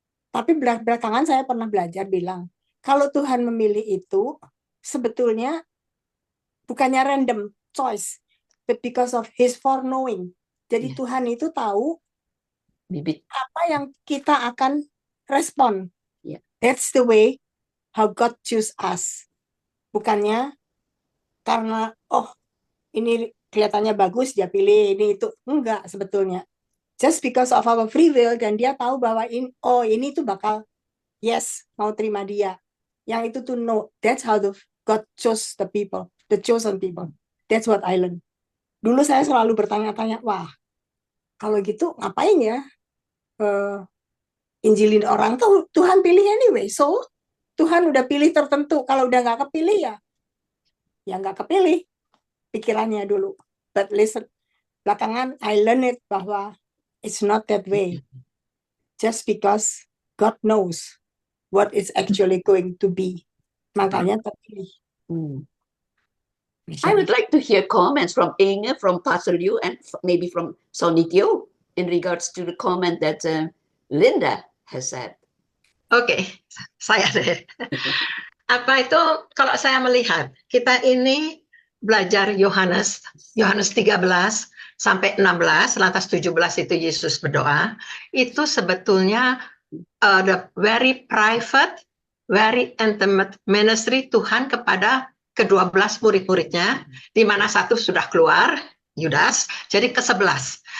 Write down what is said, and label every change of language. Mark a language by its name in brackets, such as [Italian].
[Indonesian] Tapi belakangan saya pernah belajar bilang, kalau Tuhan memilih itu sebetulnya bukannya [English] random choice, but because of His foreknowing. [Indonesian] Jadi Tuhan itu tahu apa yang kita akan respon. [English] That's the way how God choose us. [Indonesian] Bukannya karena ini kelihatannya bagus dia pilih ini itu, enggak sebetulnya. [English] Just because of our free will, [Indonesian] dan dia tahu bahwa ini tuh bakal yes, mau terima dia. Yang itu tuh no. [English] That's how God chose the people, the chosen people. That's what I learned. [Indonesian] Dulu saya selalu bertanya-tanya, wah, kalau gitu ngapain ya injilin orang tuh Tuhan pilih anyway. So Tuhan udah pilih tertentu. Kalau udah nggak kepilih ya nggak kepilih pikirannya dulu. [English] But listen, [Indonesian] belakangan [English] I learned it [Indonesian] bahwa [English] it's not that way. Just because God knows what is actually going to be. [Indonesian] Makanya terpilih. [English] I would like to hear comments from Inge, from Pastor Liu, and maybe from Sonny Teo in regards to the comment that Linda has said. [Indonesian] Oke, saya deh. Apa itu kalau saya melihat kita ini belajar Yohanes 13 sampai 16, lantas 17 itu Yesus berdoa, itu sebetulnya [English] the very private, very intimate ministry [Indonesian] Tuhan kepada ke-12 murid-muridnya, di mana satu sudah keluar, Yudas, jadi ke-11.